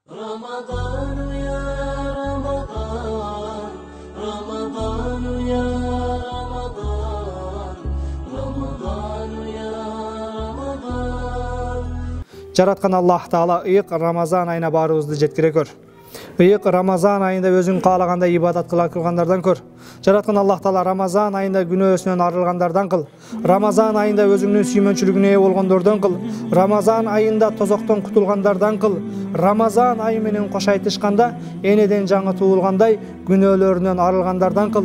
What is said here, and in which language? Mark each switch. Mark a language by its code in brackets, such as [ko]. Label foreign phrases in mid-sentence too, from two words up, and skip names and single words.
[ar] رمضان يا رمضان رمضان يا رمضان رمضان يا رمضان. [ky] Жараткан Аллах Таала ыйык Рамазан айына барыбызды жеткире көр. Ыйык Рамазан айында өзүң каалагандай ибадат кылгандардан көр. Жараткан Аллах Таала Рамазан айында күнөөсүнөн арылгандардан кыл. Рамазан айында өзүңнүн сүймөнчүлүгүнө ээ болгондордон кыл. Рамазан айында тозоктон кутулгандардан кыл. Рамазан айы менен кош айтышканда энеден жаңы туулгандай күнөөлөрүнөн арылгандардан кыл.